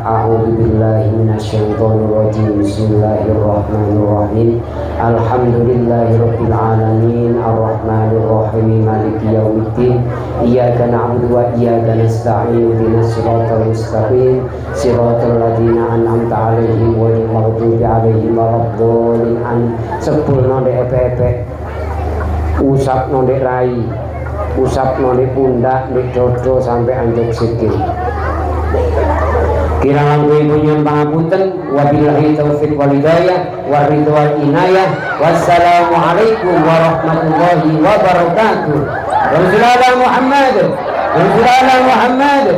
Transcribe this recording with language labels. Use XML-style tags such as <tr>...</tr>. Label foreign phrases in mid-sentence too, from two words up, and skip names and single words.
<ar>أعوذ بالله من الشيطان الرجيم. بسم الله الرحمن الرحيم. الحمد لله رب العالمين الرحمن الرحيم مالك يوم الدين. إياك نعبد وإياك نستعين. اهدنا الصراط المستقيم. صراط الذين أنعمت عليهم غير المغضوب عليهم ولا الضالين.</ar> <jv>Sepulno ndek epek-epek. Usapno ndek rai. Usapno ndek pundak, ndek dodo sampai anjuk sikil. Kirang langkung nyuwun pangapunten,</jv> <ar>وبالله التوفيق والهداية والرضا والعناية. والسلام عليكم ورحمة الله وبركاته. رسول الله محمد، رسول الله محمد.</ar>